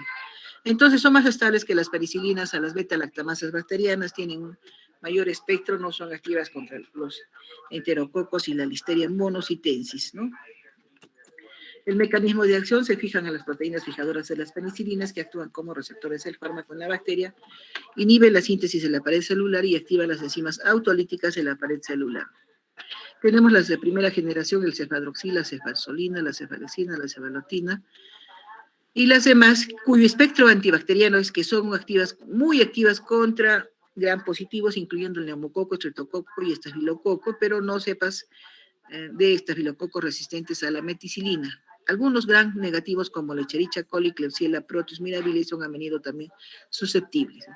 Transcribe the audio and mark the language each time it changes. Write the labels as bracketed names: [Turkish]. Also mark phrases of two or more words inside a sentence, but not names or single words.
[Spanish] Entonces son más estables que las penicilinas a las beta-lactamasas bacterianas, tienen un mayor espectro, no son activas contra los enterococos y la listeria monocytensis, ¿no? El mecanismo de acción se fijan a las proteínas fijadoras de las penicilinas que actúan como receptores del fármaco en la bacteria, inhibe la síntesis de la pared celular y activa las enzimas autolíticas de la pared celular. Tenemos las de primera generación, el cefadroxil, la cefalzolina, la cefalecina, la cefalotina, y las demás, cuyo espectro antibacteriano es que son activas, muy activas contra gram positivos, incluyendo el neumococo, estreptococo y estafilococo, pero no cepas de estafilococos resistentes a la meticilina. Algunos gram negativos como la Escherichia coli, Klebsiella, Proteus mirabilis son a menudo también susceptibles.